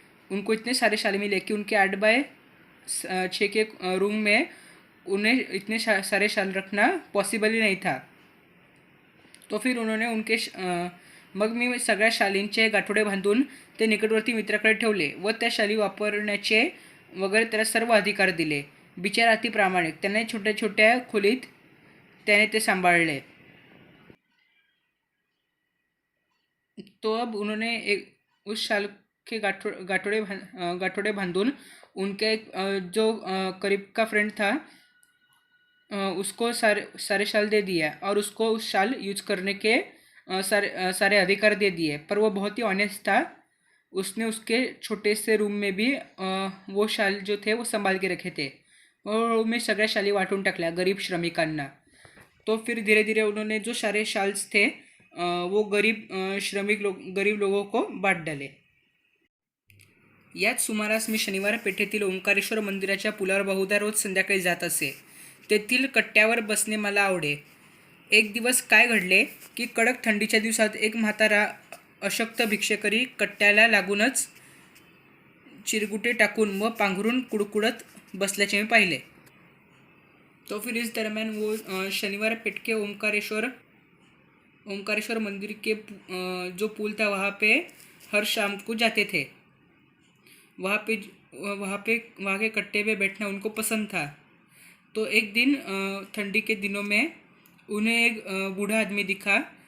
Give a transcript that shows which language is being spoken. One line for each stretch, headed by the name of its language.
Hindi: उनको इतने सारे शाल मिले कि उनके 8x6 के रूम में उन्हें इतने सारे शाल रखना पॉसिबल ही नहीं था। तो फिर उन्होंने
Marathi: मग मी सगळ्या शालींचे गाठोडे बांधून ते निकटवर्ती मित्राकडे ठेवले व त्या शाली वापरण्याचे वगैरे त्याला सर्व अधिकार दिले। बिचारा अति प्रामाणिक, त्याने छोट्या छोट्या खोलीत त्याने ते सांभाळले।
Hindi: तो अब उन्होंने उस शाल के गाठोड़े बांधून उनके जो करीब का फ्रेंड था उसको सारे शाल दे दिया और उसको उस शाल यूज करने के सारे अधिकार दे दिए। पर वो बहुत ही ऑनेस्ट था, उसने उसके छोटे से रूम में भी वो शाल जो थे वो संभाल के रखे थे और
Marathi: मैं सगळ्या शाली वाटून टाकल्या गरीब श्रमिकांना।
Hindi: तो फिर धीरे धीरे उन्होंने जो सारे शाल्स थे वो गरीब लोगों को बांट डाले.
Marathi: याच सुमारास मी शनिवार पेठेतील ओंकारेश्वर मंदिराच्या पुलावर बहुधा रोज संध्याकाळी जात असे. तेथील कट्ट्यावर बसणे मला आवडे. एक दिवस काय घडले की कडक थंडीच्या दिवसात एक म्हातारा अशक्त भिक्षेकरी कट्ट्याला लागूनच चिरगुटे टाकून व पांघरून कुडकुडत बसल्याचे मी पाहिले.
Hindi: तो फिर इस दरम्यान वो शनिवार पेठ के ओंकारेश्वर मंदिर के जो पुल था वहाँ पे हर शाम को जाते थे. वहाँ के कट्टे पे बैठना उनको पसंद था. तो एक दिन ठंडी के दिनों में उन्हें एक बूढ़ा आदमी दिखा.